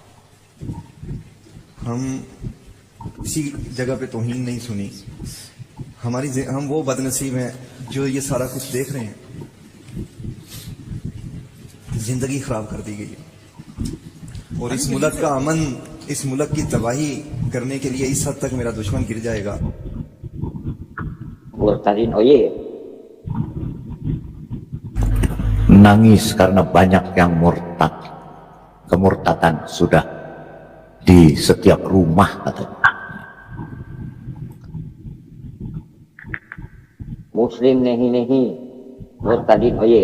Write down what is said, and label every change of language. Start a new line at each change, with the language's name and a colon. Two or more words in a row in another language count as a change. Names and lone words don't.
Urdu: ہم کسی جگہ پہ توہین نہیں سنی. ہم وہ بدنصیب ہیں جو یہ سارا کچھ دیکھ رہے ہیں. زندگی خراب کر دی گئی ہے اور اس ملک کا امن، اس ملک کی تباہی کرنے کے لیے اس حد تک میرا دشمن گر جائے گا.
Indonesian: Nangis karena banyak yang murtad. Kemurtadan sudah di setiap rumah katanya.
Urdu: مسلم نہیں مرتدین اوئے.